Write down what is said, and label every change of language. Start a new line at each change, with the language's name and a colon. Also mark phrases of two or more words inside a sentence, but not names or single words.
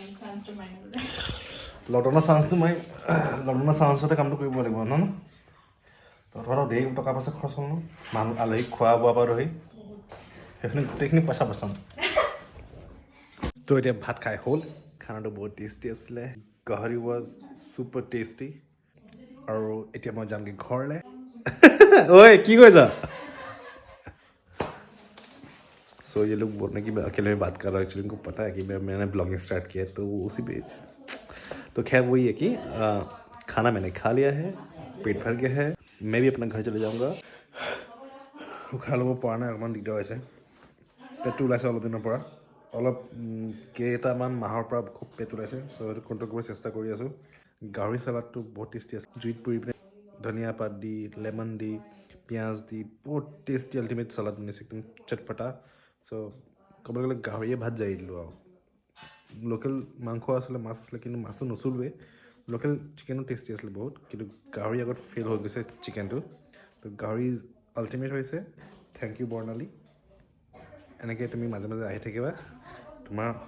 Assamese: লকডাউনৰ চান্সতে কামটো কৰিব লাগিব ন তহঁতৰ ঢেৰ টকা পইচা খৰচ হ'ল ন মানুহ আলহীক খোৱা বোৱা পৰা ধৰি সেইখিনি গোটেইখিনি পইচা বচাম তো এতিয়া ভাত খাই হ'ল খানাটো বহুত টেষ্টি আছিলে গাহৰি
English: was super tasty
Assamese: আৰু এতিয়া মই যামগৈ ঘৰলৈ ঐ কি কৈছা
Hindi: सो ये लोग बोल रहे हैं कि मैं अकेले में बात कर रहा हूँ एक्चुअली इनको पता है कि मैंने ब्लॉगिंग स्टार्ट किया है तो वो उसी पेज तो खैर वही है कि खाना मैंने खा लिया है पेट भर गया है मैं भी अपना घर चले जाऊँगा
Assamese: उखा ল'ব পৰা নাই অকণমান দিগদাৰ হৈছে পেটটো ওলাইছে অলপ দিনৰ পৰা অলপ কেইটামান মাহৰ পৰা খুব পেট ওলাইছে চ' সেইটো কণ্ট্ৰল কৰিব চেষ্টা কৰি আছোঁ গাহৰি চালাডটো বহুত টেষ্টি আছে জুইত পুৰি পিনে ধনিয়া পাত দি লেমন দি পিঁয়াজ দি বহুত টেষ্টি আল্টিমেট চালাড বনাইছে একদম চটপটা চ' ক'বলৈ গ'লে গাহৰিয়ে ভাত জাৰি দিলোঁ আৰু লোকেল মাংস আছিলে মাছ আছিলে কিন্তু মাছটো নচলোৱে লোকেল চিকেনো টেষ্টি আছিলে বহুত কিন্তু গাহৰি আগত ফেইল হৈ গৈছে চিকেনটো তো গাহৰি আল্টিমেট হৈছে
English: thank you
Assamese: বৰ্ণালী এনেকৈ তুমি মাজে মাজে আহি থাকিবা তোমাৰ